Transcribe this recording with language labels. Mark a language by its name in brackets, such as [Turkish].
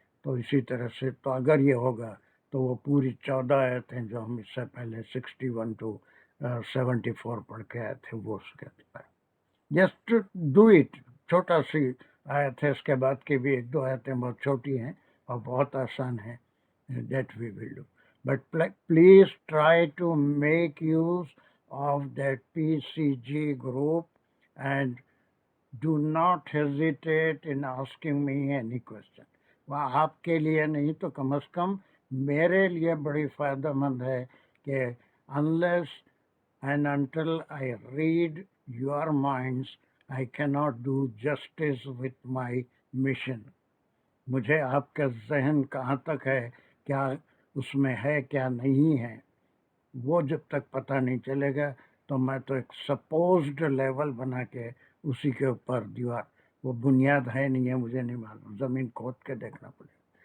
[Urdu] تو اسی طرح سے تو اگر یہ ہوگا تو وہ پوری 14 آیتیں جو ہم اس سے پہلے 61 to 74 پڑھ کے آئے تھے وہ اس کے ہے. [English] Just do it. [Urdu] چھوٹا سی آیت ہے، اس کے بعد کی بھی 1-2 آیتیں بہت چھوٹی ہیں اور بہت آسان ہیں. [English] That we will do. But please try to make use of that PCG group and do not hesitate in asking me any question. [Urdu] وہ آپ کے لیے نہیں تو کم از کم میرے لیے بڑی فائدہ مند ہے کہ [English] unless and until I read your minds, I cannot do justice with my mission. [Urdu] مجھے آپ کا ذہن کہاں تک ہے، کیا اس میں ہے کیا نہیں ہے، وہ جب تک پتہ نہیں چلے گا تو میں تو ایک سپوزڈ لیول بنا کے اسی کے اوپر دیوار، وہ بنیاد ہے نہیں ہے، مجھے نہیں معلوم، زمین کھود کے دیکھنا پڑے گا.